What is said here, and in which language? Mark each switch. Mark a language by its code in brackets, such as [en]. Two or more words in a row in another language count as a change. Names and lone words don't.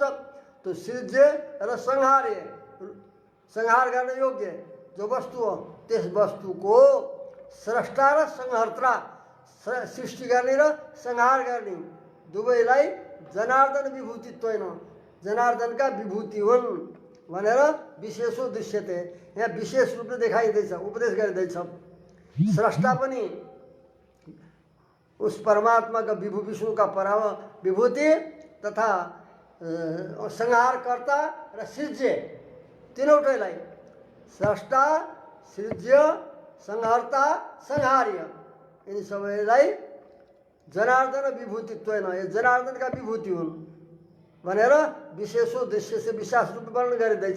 [ne] तो सृज्य र संहारे संहार गर्न योग्य जो वस्तु हो त्यस वस्तुको स्रष्टा र संहर्ता सृष्टि गर्ने र संहार गर्ने दुवैलाई [sa] जनार्दन विभूतित्वेन [ne] जनार्दनका विभूति हुन् भनेर [sa] विशेषो दृश्यते। [ne] यहाँ विशेष रूपले देखाइँदैछ, उपदेश गरिँदैछ। स्रष्टा पनि उस परमात्मा का विष्णु का परम विभूति तथा संहारकर्ता र सृज्य तीनवटैलाई [sa] स्रष्टा सृज्य संहर्ता संहार्य [ne] यिनी सबैलाई [sa] जनार्दन विभूतित्वेन [ne] यो जनार्दनका विभूति हुन् भनेर [sa] विशेषो दृश्य [ne] से विशेष रूपले वर्णन गरिँदैछ।